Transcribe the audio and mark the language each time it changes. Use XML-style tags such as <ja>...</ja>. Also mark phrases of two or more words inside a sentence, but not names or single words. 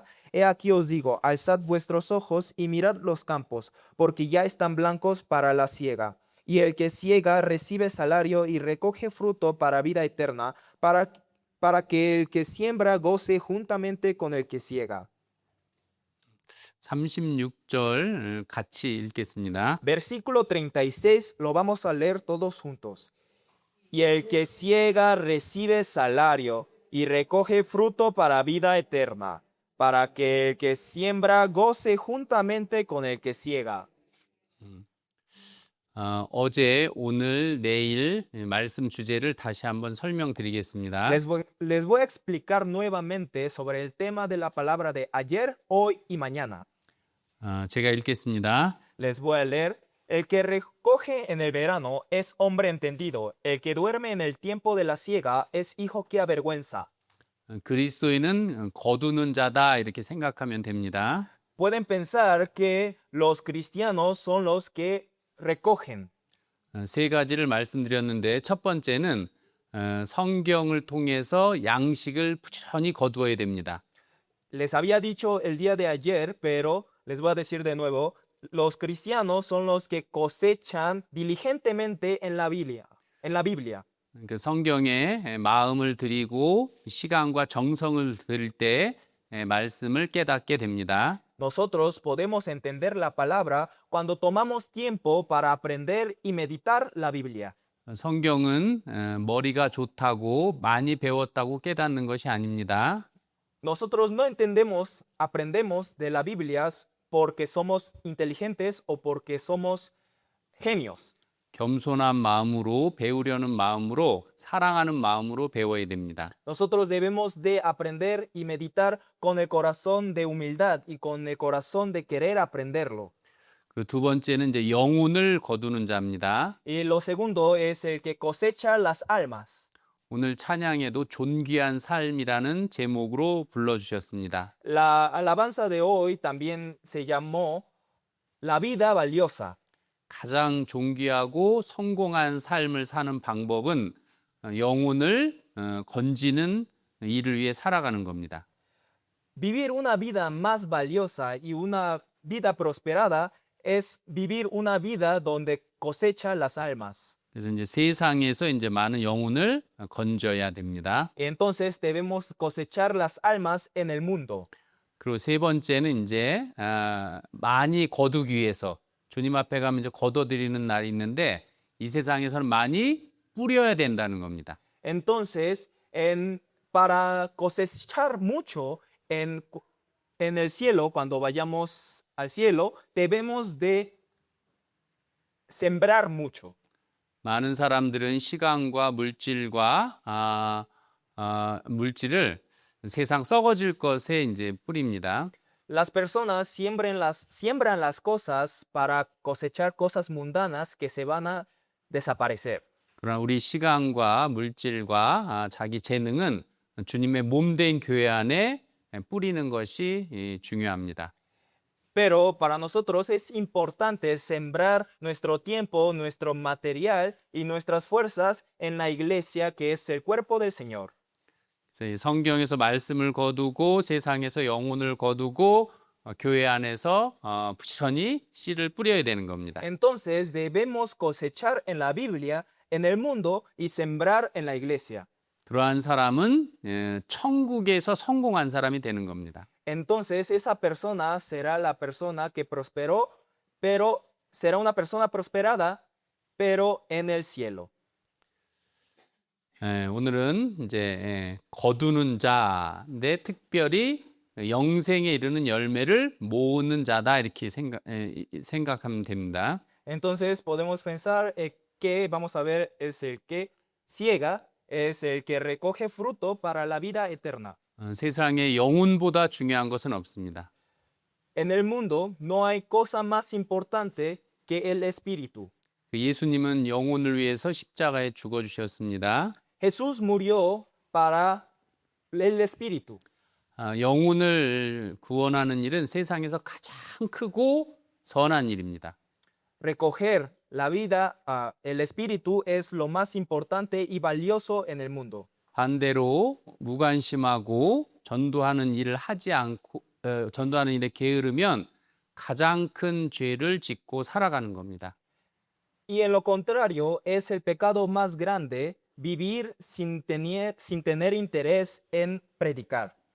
<es>He aquí os digo, alzad vuestros ojos y mirad los campos, porque ya están blancos para la siega. Y el que siega recibe salario y recoge fruto para vida eterna, para que el que siembra goce juntamente con el que siega.</es> <ko>36절 같이 읽겠습니다.</ko> <es>Versículo 36, lo vamos a leer todos juntos. Y el que siega recibe salario y recoge fruto para vida eterna, para que el que siembra goce juntamente con el que siega.</es> <ko>어제, 오늘, 내일 말씀 주제를 다시 한번 설명드리겠습니다.</ko> <es>Les voy a explicar nuevamente sobre el tema de la palabra de ayer, hoy y mañana.</es> <ko>제가 읽겠습니다.</ko> <es>Les voy a leer. El que recoge en el verano es hombre entendido. El que duerme en el tiempo de la siega es hijo que avergüenza.</es> <ko>그리스도인은 거두는 자다 이렇게 생각하면 됩니다.</ko> <es>Pueden pensar que los cristianos son los que recogen.</es> <ko>세 가지를 말씀드렸는데 첫 번째는 성경을 통해서 양식을 부지런히 거두어야 됩니다.</ko> <es>Les había dicho el día de ayer, pero les voy a decir de nuevo, los cristianos son los que cosechan diligentemente en la Biblia.</es> <ko>그 성경에 마음을 들이고 시간과 정성을 들일 때 말씀을 깨닫게 됩니다.</ko> <es>Nosotros podemos entender la palabra cuando tomamos tiempo para aprender y meditar la Biblia.</es> <ko>성경은 머리가 좋다고 많이 배웠다고 깨닫는 것이 아닙니다.</ko> <es>Nosotros no aprendemos de la Biblia porque somos inteligentes o porque somos genios.</es> <ko>겸손한 마음으로 배우려는 마음으로 사랑하는 마음으로 배워야 됩니다.</ko> <es>Nosotros debemos de aprender y meditar con el corazón de humildad y con el corazón de querer aprenderlo.</es> <ko>그 두 번째는 이제 영혼을 거두는 자입니다.</ko> <es>Y lo segundo es el que cosecha las almas.</es> <ko>오늘 찬양에도 존귀한 삶이라는 제목으로 불러주셨습니다.</ko> <es>La alabanza de hoy también se llamó La vida valiosa.</es> <ko>가장 존귀하고 성공한 삶을 사는 방법은 영혼을 건지는 일을 위해 살아가는 겁니다.</ko> <es>Vivir una vida más valiosa y una vida prosperada es vivir una vida donde cosecha las almas.</es> <ko>그래서 이제 세상에서 이제 많은 영혼을 건져야 됩니다.</ko> <es>Entonces debemos cosechar las almas en el mundo.</es> <ko>그리고 세 번째는 이제 많이 거두기 위해서 주님 앞에 가면 이제 거둬들이는 날이 있는데 이 세상에서는 많이 뿌려야 된다는 겁니다.</ko> <es>Entonces, para cosechar mucho en el cielo, cuando vayamos al cielo, debemos de sembrar mucho.</es> <ko>많은 사람들은 시간과 물질과 물질을 세상 썩어질 것에 이제 뿌립니다.</ko> <es>Las personas siembran las cosas para cosechar cosas mundanas que se van a desaparecer.</es> <ko>그러나 우리 시간과 물질과 자기 재능은 주님의 몸된 교회 안에 뿌리는 것이 중요합니다.</ko> <es>Pero para nosotros es importante sembrar nuestro tiempo, nuestro material y nuestras fuerzas en la iglesia que es el cuerpo del Señor.</es> <ko>성경에서 말씀을 거두고 세상에서 영혼을 거두고 교회 안에서 부지런히 씨를 뿌려야 되는 겁니다.</ko> <es>Entonces debemos cosechar en la Biblia, en el mundo y sembrar en la iglesia.</es> <ko>그러한 사람은 천국에서 성공한 사람이 되는 겁니다.</ko> <es>Entonces esa persona será la persona que prosperó, pero será una persona prosperada, pero en el cielo.</es> <ko>오늘은 이제 거두는 자인데 특별히 영생에 이르는 열매를 모으는 자다 이렇게 생각하면 됩니다.</ko> <es>Entonces podemos pensar que vamos a ver es el que ciega, es el que recoge fruto para la vida eterna.</es> <ko>세상에 영혼보다 중요한 것은 없습니다.</ko> <es>En el mundo no hay cosa más importante que el espíritu.</es> <ko>그 예수님은 영혼을 위해서 십자가에 죽어 주셨습니다.</ko> <es>Jesús murió para el espíritu.</es> <ko>영혼을 구원하는 일은 세상에서 가장 크고 선한 일입니다.</ko> <es>Recoger la vida, el espíritu es lo más importante y valioso en el mundo.</es> <ko>반대로 무관심하고 전도하는 일을 하지 않고 전도하는 일에 게으르면 가장 큰 죄를 짓고 살아가는 겁니다.</ko> <es>Y en lo contrario, es el pecado más grande vivir sin tener interés en predicar.</es>